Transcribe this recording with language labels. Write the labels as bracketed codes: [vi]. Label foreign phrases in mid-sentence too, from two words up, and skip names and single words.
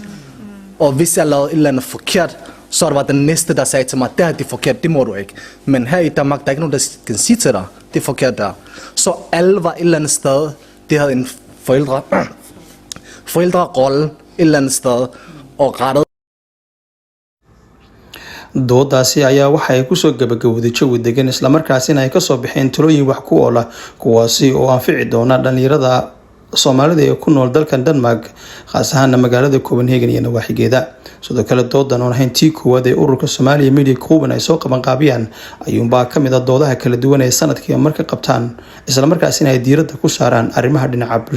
[da] Og hvis jeg lavede et eller andet forkert, så var det den næste, der sagde til mig, det er det forkert, det må du ikke. Men her i Danmark, der er ikke nogen, der kan sige til dig, det er forkert der. Så alle var et eller andet sted, de havde en forældrerolle et eller andet sted, og rettet. [so] doodaasi ayaa waxa ay kusoo gabagabowday jawi degan islamarkaasina ay kasoo baxeen talooyin wax ku oola kuwaasi oo anfici doona dhalinyarada Soomaalida ee ku nool dalkan Denmark khaas ahaan magaalada Copenhagen iyo nawaaxigeeda. sidoo kale doodan oo ahayn tii koowaad ee ururka Soomaaliya Media Group ay soo qaban qaabiyaan ayuunbaa ka mid ah doodaha kala duwan ee sanadkii marka qabtaan isla markaasina ay diiradda ku saaraan arrimaha dhinaca bulshada.